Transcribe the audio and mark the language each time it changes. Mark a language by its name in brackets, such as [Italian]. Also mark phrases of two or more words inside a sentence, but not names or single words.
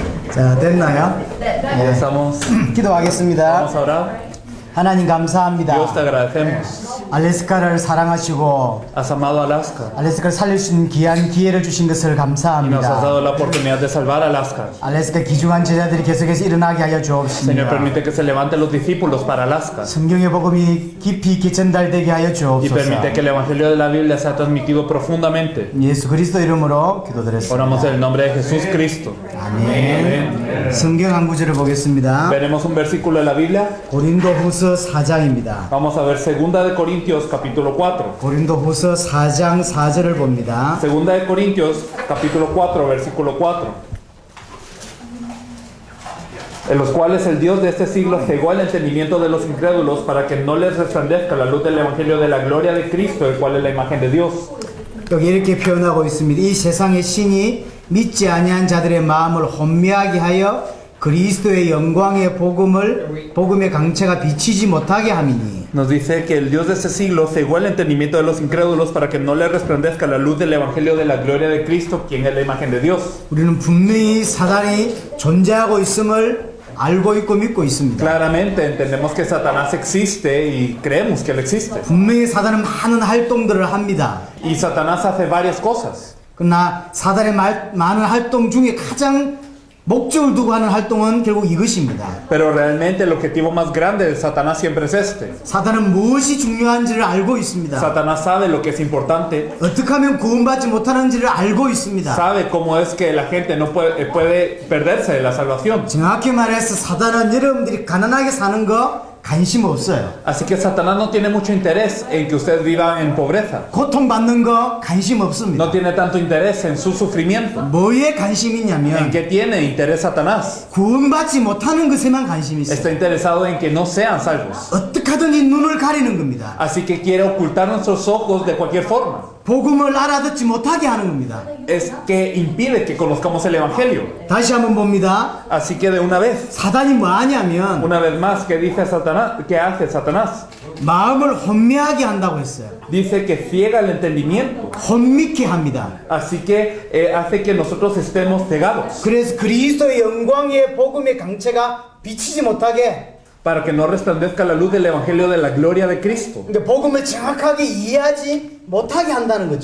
[Korean] 자, 됐나요? [Spanish] Ya estamos. [Korean] 기도하겠습니다. [Spanish] Vamos a orar. [Korean] 하나님 [Spanish] Dios, te [Korean] 감사합니다. [Spanish] agradecemos. [Korean] 알래스카를 사랑하시고 [Spanish] Has amado a Alaska [Korean] 알래스카를 살릴 수 있는 귀한 기회를 주신 것을 [Spanish] y nos has [Korean] 감사합니다. [Spanish] dado la oportunidad de salvar a Alaska. [Korean] 알래스카 귀중한 제자들이 계속해서 일어나게 하여 [Spanish] Señor, [Korean] 주옵시며 [Spanish] permite que se levanten los discípulos para Alaska [Korean] 성경의 복음이 깊이 있게 전달되게 하여 [Spanish] y [Korean] 주옵소서. [Spanish] permite que el Evangelio de la Biblia sea transmitido profundamente. [Korean] 예수 그리스도 이름으로 [Spanish] Oramos [Korean] 기도드렸습니다. [Spanish] en el nombre de Jesús Cristo. [Korean] 아멘. 성경 한 구절을 보겠습니다. [Spanish] Veremos un versículo de la Biblia. [Korean] 고린도후서 4장입니다. [Spanish] Vamos a ver 2 de Corintios capítulo 4. [Korean] 고린도후서 4장 4절을 봅니다. [Spanish] 2 de Corintios capítulo 4 versículo 4. En los cuales el Dios de este siglo cegó el entendimiento de los incrédulos para que no les resplandezca la luz del Evangelio de la gloria de Cristo, el cual es la imagen de Dios. [Korean] 여기 이렇게 표현하고 있습니다. 이 세상의 신이 믿지 아니한 자들의 마음을 혼미하게 하여 그리스도의 영광의 복음의 강체가 비치지 못하게 함이니. [Spanish] Nos dice que el Dios de este siglo cegó el entendimiento de los incrédulos para que no les resplandezca la luz del Evangelio de la gloria de Cristo, quien es la imagen de Dios. [Korean] 우리는 분명히 사단이 존재하고 있음을 알고 있고 믿고 있습니다. [Spanish] Claramente entendemos que Satanás existe y creemos que él existe. [Korean] 분명히 사단은 많은 활동들을 합니다. [Spanish] Y Satanás hace varias cosas. [Korean] 그러나 사단의 많은 활동 중에 가장 목적을 두고 하는 활동은 결국 이것입니다. [Spanish] Pero realmente el objetivo más grande de Satanás siempre es este. [Korean] 사단은 무엇이 중요한지를 알고 있습니다. [Spanish] Satanás sabe lo que es importante, [Korean] 어떻게 하면 구원받지 못하는지를 알고 있습니다. [Spanish] sabe cómo es que la gente no puede perderse de la salvación. [Korean] 정확히 말해서 사단은 여러분들이 가난하게 사는 거 관심 없어요. [Spanish] Así que Satanás no tiene mucho interés en que ustedes vivan en pobreza. [Korean] 고통받는 거 관심 없습니다. [Spanish] No tiene tanto interés en su sufrimiento. [Korean] 뭐에 관심이 [Spanish] ¿En [Korean] 있냐면 [Spanish] qué tiene interés Satanás? [Korean] 구원받지 못하는 것에만 관심이 있어요. [Spanish] Está interesado en que no sean salvos. [Korean] 어떻게 하든지 눈을 가리는 겁니다. [Spanish] Así que quiere ocultar nuestros ojos de cualquier forma. [Korean] 복음을 알아듣지 못하게 하는 겁니다. [Spanish] Es que impide que conozcamos el Evangelio. [Korean] 다시 한번 봅니다. [Spanish] Así que de una vez, [Korean] 사단이 뭐 하냐면 [Spanish] una vez más, ¿qué dice Satanás? ¿Qué hace Satanás? [Korean] 마음을 혼미하게 한다고 했어요. [Spanish] Dice que ciega el entendimiento. [Korean] 혼미케 합니다. [Spanish] Así que hace que nosotros estemos cegados. [Korean] 그래서 그리스도의 영광의 복음의 강체가 비치지 못하게 [Spanish] Para que no resplandezca la luz del Evangelio de la gloria de Cristo. [Korean] 그러니까 복음을 정확하게 이해하지 못하게 한다는 거죠.